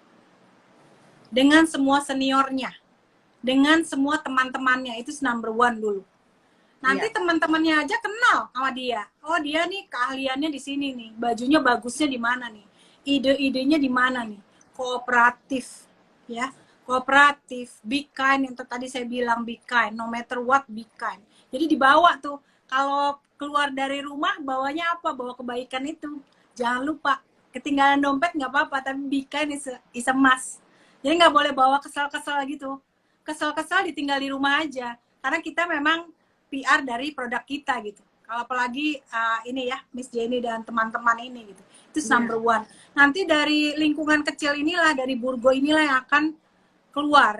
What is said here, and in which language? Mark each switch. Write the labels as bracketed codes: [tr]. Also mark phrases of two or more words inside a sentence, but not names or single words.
[id] Dengan semua seniornya. Dengan semua teman-temannya. Itu [en] number one [id] dulu. Nanti teman-temannya aja kenal sama dia. Oh, dia nih keahliannya di sini nih. Bajunya bagusnya di mana nih? Ide-idenya di mana nih? Kooperatif, ya. Kooperatif, [en] be kind [id] yang tadi saya bilang [en] be kind, no matter what be kind. [id] Jadi dibawa tuh. Kalau keluar dari rumah bawanya apa? Bawa kebaikan itu. Jangan lupa. Ketinggalan dompet nggak apa-apa, tapi [en] be kind is a must. [id] Jadi nggak boleh bawa kesal-kesal gitu. Kesal-kesal ditinggal di rumah aja. Karena kita memang PR dari produk kita gitu. Kalau apalagi ini ya Miss Jenny dan teman-teman ini gitu. [en] Itu number one. [id] Nanti dari lingkungan kecil inilah, dari Burgo inilah yang akan keluar.